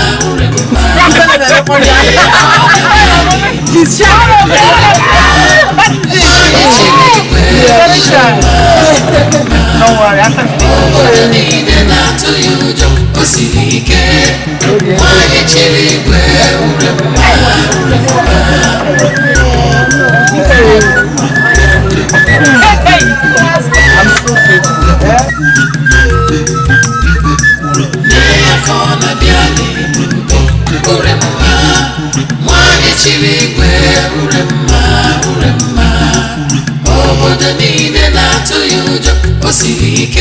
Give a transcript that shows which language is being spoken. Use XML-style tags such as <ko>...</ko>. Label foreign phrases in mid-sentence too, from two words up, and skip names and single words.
<ig>Obodo niile na-atụ ya ụjọ, o siri ike. Nwanyị chiri igwe, ure mma.</ig> <en>I'm so grateful.</en> <ig>Obodo niile na-atụ ya ụjọ, o siri ike.</ig>